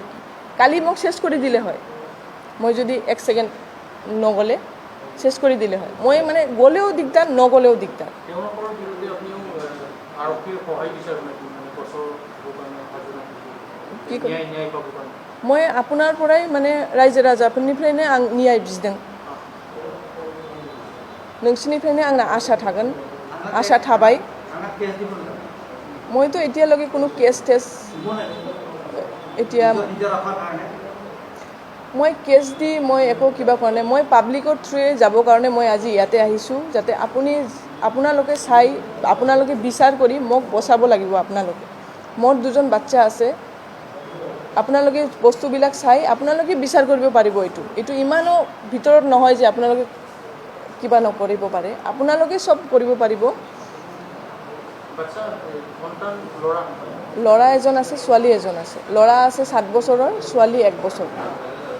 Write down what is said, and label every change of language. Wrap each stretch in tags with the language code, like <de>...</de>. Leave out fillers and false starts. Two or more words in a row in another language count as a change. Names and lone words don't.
<as>কালি মোক চেছ কৰি দিলে হয় মই যদি 1 ছেকেণ্ড নগ'লে। চেছ কৰি দিলে হয় মই মানে গ'লেও দিগদাৰ নগ'লেও দিগদাৰ মই আপোনাৰ পৰাই মানে</as> <brx>रायजो राजाफोरनिफ्रायनो आं न्याय बिदों नोंसिनिफ्रायनो आंना आसा थागोन आसा थाबाय</brx> <as>মইতো এতিয়ালৈকে কোনো কেছ টেছ এতিয়া মই কেছ দি মই একো কিবা কৰা নাই মই পাব্লিকৰ থ্ৰুৱে যাবৰ কাৰণে মই আজি ইয়াতে আহিছোঁ যাতে আপোনালোকে চাই আপোনালোকে বিচাৰ কৰি মোক বচাব লাগিব আপোনালোকে মোৰ দুজন বাচ্চা আছে আপোনালোকে বস্তুবিলাক চাই আপোনালোকে বিচাৰ কৰিব পাৰিব এইটো ইমানো ভিতৰত নহয় যে আপোনালোকে কিবা নকৰিব পাৰে আপোনালোকে সব কৰিব পাৰিব ল'ৰা এজন আছে ছোৱালী এজন আছে ল'ৰা আছে 7 বছৰৰ ছোৱালী 1 বছৰ</as>